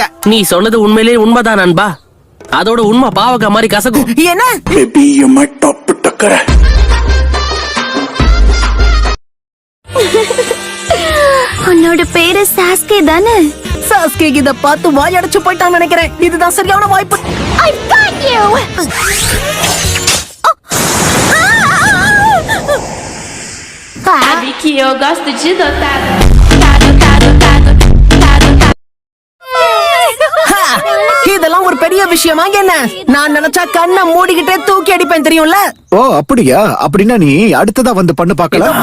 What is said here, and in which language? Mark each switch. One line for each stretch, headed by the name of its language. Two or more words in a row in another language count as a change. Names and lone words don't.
Tamil: நீ சொன்னது உண்மையிலேயே உண்மைதான் நண்பா. அதோட உண்மை பாவக்கா மாதிரி கசக்கும். என்ன? உன்னோட பேரு சாஸ்கே தானே? சாஸ்கே இத பார்த்து வாய் அடைச்சு போயிட்டான்னு நினைக்கிறேன். இதுதான் சரியான வாய்ப்பு.
English: I got you.
Portuguese: Sabe que eu gosto de dotado.
Tamil: இதெல்லாம் ஒரு பெரிய விஷயமா என்ன? நான் நினைச்சா கண்ணை மூடிக்கிட்டே தூக்கி அடிப்பேன், தெரியும்ல? ஓ அப்படியா? அப்படின்னா நீ அடுத்ததா வந்து பண்ணு பார்க்கலாம்.